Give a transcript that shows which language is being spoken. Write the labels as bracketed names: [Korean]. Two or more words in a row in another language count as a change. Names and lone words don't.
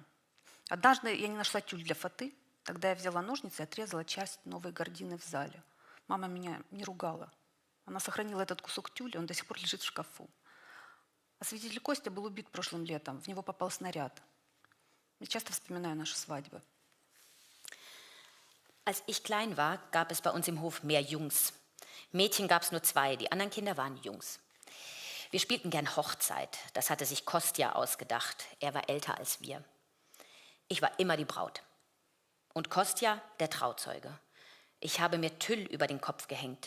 [Russian] Однажды я не нашла тюль для фаты. Тогда я взяла ножницы и отрезала часть новой гардины в зале. Мама меня не ругала. Она сохранила этот кусок тюля, он до сих пор лежит в шкафу. А свидетель Костя был убит прошлым летом. В него попал снаряд. Я часто вспоминаю наши свадьбы. [German] Als ich klein war, gab es bei uns im Hof mehr Jungs. Mädchen gab es nur 2, die anderen Kinder waren Jungs. Wir spielten gern Hochzeit. Das hatte sich Kostja ausgedacht. Er war älter als wir. Ich war immer die Braut. Und Kostja der Trauzeuge. Ich habe mir Tüll über den Kopf gehängt.